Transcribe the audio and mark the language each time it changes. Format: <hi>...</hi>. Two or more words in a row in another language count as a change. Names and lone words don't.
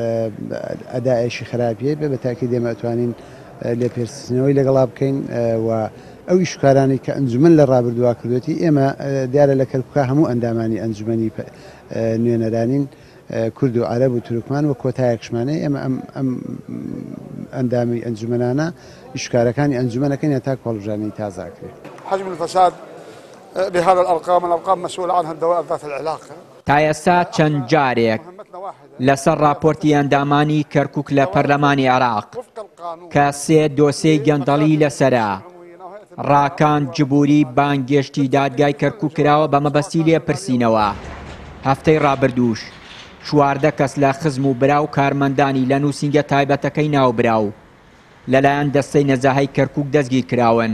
<ckb>ئەدایشی خراپیە بە تاکید ئێمە ئەتوانین لێپرسینەوەی لەگەڵا بکەین و ئەو ئیشکارانی کە ئەنجومەن لە ڕابردووا کردوێتی ئێمە دیارە لە کەرکووکە هەموو ئەندامانی ئەنجومەنی نوێنەرانین کورد و عەرەب و تورکمان و کۆتایەکشمانەی ئێمە ئەم ئەندامی ئەنجومەنانە ئیشکارەکانی ئەنجومەنەکەین تاکو هەڵبژاردننی تازاکرێت.</ckb> <ar>حجم الفساد بهذا الأرقام مسؤول عنها الدوائر ذات العلاقة.</ar> <ckb>تا ئێستا چەند جارێک لەسەر راپۆرتی ئەندامانی کەرکووک لە پەرلەمانی عێراق کە 3 دۆسیەی گەندەڵی لەسەرە ڕاکان جبووری بانگێشتی دادگای کەرکووک کراوە بە مەبەستی لێپرسینەوە. هەفتەی ڕابردووش 14 کەس لە خزم و برا و کارمەندانی لە نووسینگە تایبەتەکەی ناوبراو لەلایەن دەستەی نەزاهەی کەرکووک دەستگیر کراون.</ckb>